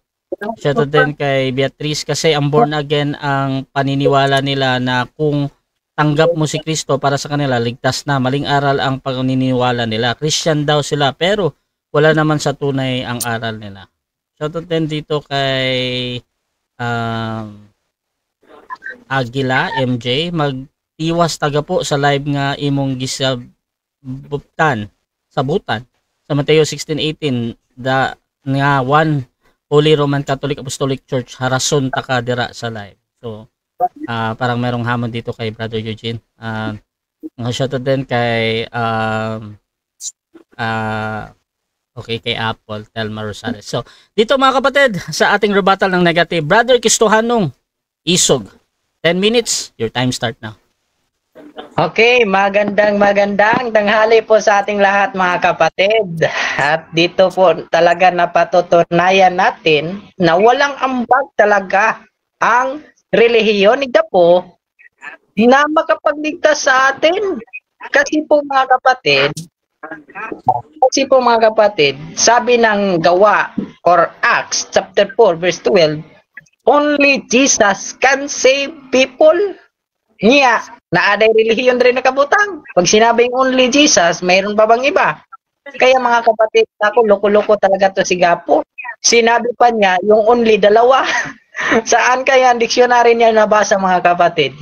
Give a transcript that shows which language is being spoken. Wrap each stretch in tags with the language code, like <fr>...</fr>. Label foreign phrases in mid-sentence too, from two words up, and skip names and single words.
<tl>Shoutout din kay Beatrice kasi ang born again ang paniniwala nila na kung tanggap mo si Kristo para sa kanila, ligtas na. Maling aral ang paniniwala nila. Christian daw sila pero wala naman sa tunay ang aral nila. Shoutout din dito kay</tl> <ceb>Aguila MJ, magtiwas taga po sa live nga imong sabutan sa Mateo 16:18 nga one Holy Roman Catholic Apostolic Church harason ta ka dira sa live.</ceb> <tl>So parang merong hamon dito kay Brother Eugene. Shoutout din kay okay, kay Apple, Telma Rosales. So dito mga kapatid sa ating rebuttal ng negative, Brother Kistohanong Isog, 10 minutes,</tl> <en>your time start now.</en> <tl>Okay, magandang tanghali po sa ating lahat mga kapatid. At dito po talaga napatutunayan natin na walang ambag talaga ang relihiyon ni Gapo na makapagligtas sa atin. Kasi po mga kapatid, sabi ng Gawa or Acts chapter 4 verse 12,</tl> <en>only Jesus can save people.</en> <ceb>Niya, naaday relihiyon rin nakabutang.</ceb> <tl>Pag sinabing</tl> <en>only Jesus,</en> <tl>mayroon pa bang iba? Kaya mga kapatid, ako loko-loko talaga to si Gapo. Sinabi pa niya, yung only dalawa. Saan kaya ang dictionary niya nabasa mga kapatid?</tl>